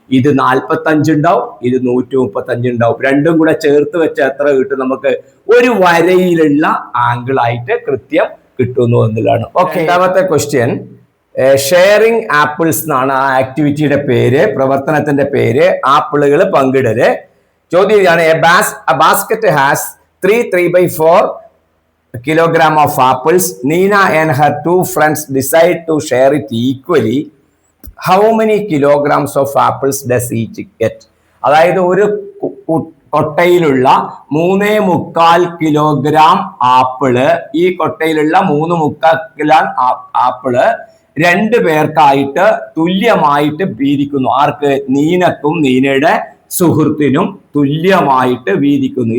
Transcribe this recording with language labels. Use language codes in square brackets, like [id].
[ml] ഇത് 45 ഉണ്ടാവും, ഇത് 135 ഉണ്ടാവും. രണ്ടും കൂടെ ചേർത്ത് വെച്ച എത്ര കിട്ടും നമുക്ക്? ഒരു വരയിലുള്ള ആംഗിൾ ആയിട്ട് കൃത്യം കിട്ടുന്നു എന്നുള്ളതാണ്. ഓക്കെ, രണ്ടാമത്തെ ക്വസ്റ്റ്യൻ, ഷെയറിംഗ് ആപ്പിൾസ് എന്നാണ് ആ ആക്ടിവിറ്റിയുടെ പേര്, പ്രവർത്തനത്തിന്റെ പേര്. ആപ്പിളുകൾ പങ്കിടല്. ചോദ്യം ഇതാണ്: [en] a basket has 3/4 kilogram of apples. Nina and her 2 friends decide to share it equally. How many kilograms of apples does each get? [ml] അതായത് ഒരു കൊട്ടയിലുള്ള 3.25 കിലോഗ്രാം ആപ്പിള്, ഈ കൊട്ടയിലുള്ള 3.25 കിലോ ആപ്പിള് 2 പേർക്കായിട്ട് തുല്യമായിട്ട് വീതിക്കുന്നു. ആർക്ക്? നീനക്കും നീനയുടെ സുഹൃത്തിനും തുല്യമായിട്ട് വീതിക്കുന്നു.